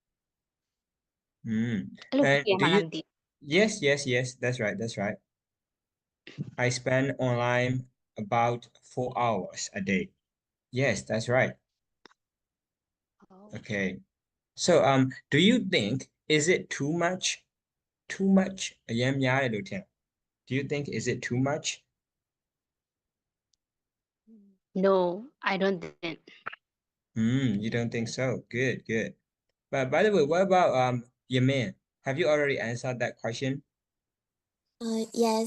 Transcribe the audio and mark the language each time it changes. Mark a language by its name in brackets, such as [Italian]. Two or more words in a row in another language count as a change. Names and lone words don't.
[English] And do you, yes, that's right. I spend online about 4 hours a day. Yes, that's right. Okay. So do you think is it too much? Too much? [Burmese] အရင်များတယ်လို့ထင် [English] Do you think is it too much? No, I don't think. You don't think so? Good. But by the way, what about Yamin? Have you already answered that question? Yes.